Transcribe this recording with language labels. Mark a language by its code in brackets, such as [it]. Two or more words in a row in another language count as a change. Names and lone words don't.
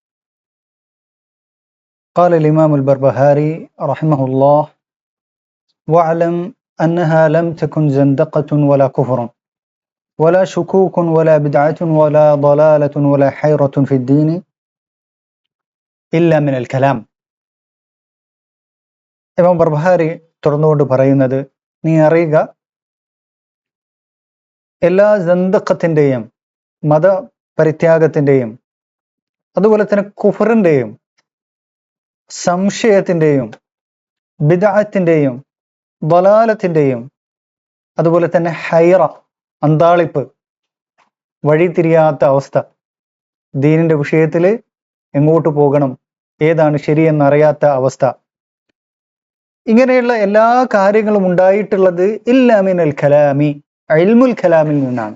[ar] قال الإمام البربهاري رحمه الله: واعلم أنها لم تكن زندقة ولا كفر ولا شكوك ولا بدعة ولا ضلالة ولا حيرة في الدين إلا من الكلام. [ml] ഇമാം ബർബഹാരി തുറന്നുകൊണ്ട് പറയുന്നത്, നീ അറിയുക, എല്ലാ സന്ദഖത്തിൻ്റെയും മതപരിത്യാഗത്തിൻ്റെയും അതുപോലെ തന്നെ കുഫറിൻ്റെയും സംശയത്തിൻ്റെയും ബിദ്അത്തിൻ്റെയും ദലാലത്തിൻ്റെയും അതുപോലെ തന്നെ ഹൈറ, അന്താളിപ്പ്, വഴിതിരിയാത്ത അവസ്ഥ, ദീനിൻ്റെ വിഷയത്തിൽ എങ്ങോട്ട് പോകണം, ഏതാണ് ശരിയെന്നറിയാത്ത അവസ്ഥ, ഇങ്ങനെയുള്ള എല്ലാ കാര്യങ്ങളും ഉണ്ടായിട്ടുള്ളത് [ar] إلا من الكلام, علم الكلام [ml] നിന്നാണ്.